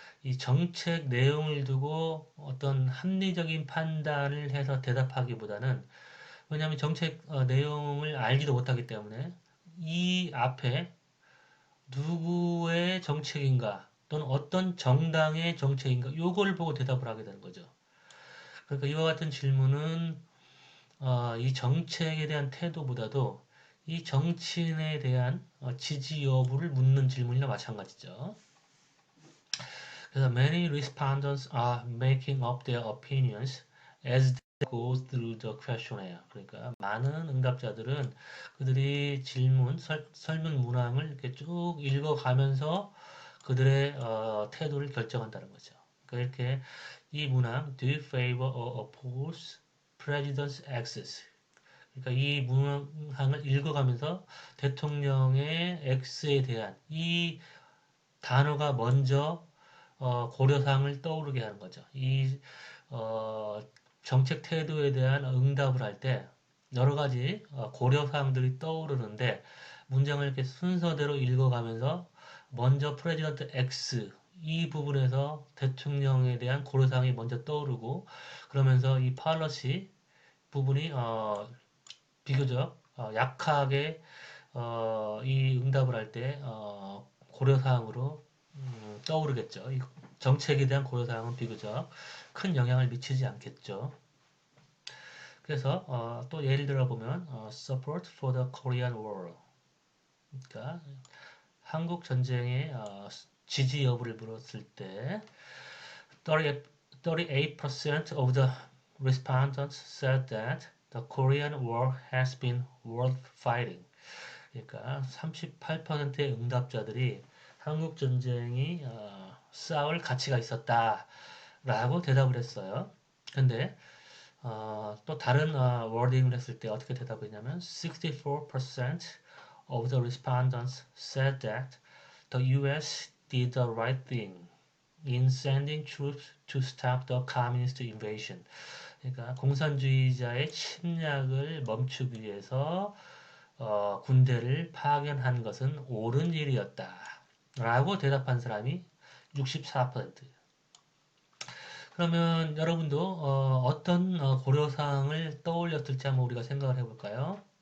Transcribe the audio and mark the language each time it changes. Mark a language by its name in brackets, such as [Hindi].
[Korean] 이 정책 내용을 두고 어떤 합리적인 판단을 해서 대답하기보다는 왜냐하면 정책 내용을 알지도 못하기 때문에 이 앞에 누구의 정책인가 또는 어떤 정당의 정책인가 요거를 보고 대답을 하게 되는 거죠. 그러니까 이와 같은 질문은 이 정책에 대한 태도보다도 이 정치인에 대한 지지 여부를 묻는 질문이나 마찬가지죠. 그래서 [English] many respondents are making up their opinions as they go through the questionnaire. [Korean] 그러니까 많은 응답자들은 그들이 설문 문항을 이렇게 쭉 읽어가면서 그들의 태도를 결정한다는 거죠. 그러니까 이렇게 이 문항 [English] Do you favor or oppose President X? [Korean] 그러니까 이 문항을 읽어가면서 대통령의 X에 대한 이 단어가 먼저 고려사항을 떠오르게 하는 거죠. 이 어, 정책 태도에 대한 응답을 할 때 여러 가지 고려사항들이 떠오르는데 문장을 이렇게 순서대로 읽어가면서 먼저 프레지던트 X 이 부분에서 대통령에 대한 고려사항이 먼저 떠오르고 그러면서 이 팔러시 부분이 비교적 약하게 이 응답을 할 때 고려사항으로 떠오르겠죠. 이 정책에 대한 고려사항은 비교적 큰 영향을 미치지 않겠죠. 그래서 또 예를 들어 보면 [English] support for the Korean War, [Korean] 그러니까 한국 전쟁의 지지 여부를 물었을 때 [English] 38% of the respondents said that the Korean War has been worth fighting. [Korean] 그러니까 38%의 응답자들이 한국 전쟁이 싸울 가치가 있었다라고 대답을 했어요. 근데 또 다른 워딩을 했을 때 어떻게 대답했냐면 [English] 64% of the respondents said that the US did the right thing in sending troops to stop the communist invasion. [Korean] 그러니까 공산주의자의 침략을 멈추기 위해서 군대를 파견한 것은 옳은 일이었다. 라고 대답한 사람이 64%. 그러면 여러분도 어떤 고려사항을 떠올렸을지 한번 우리가 생각을 해볼까요?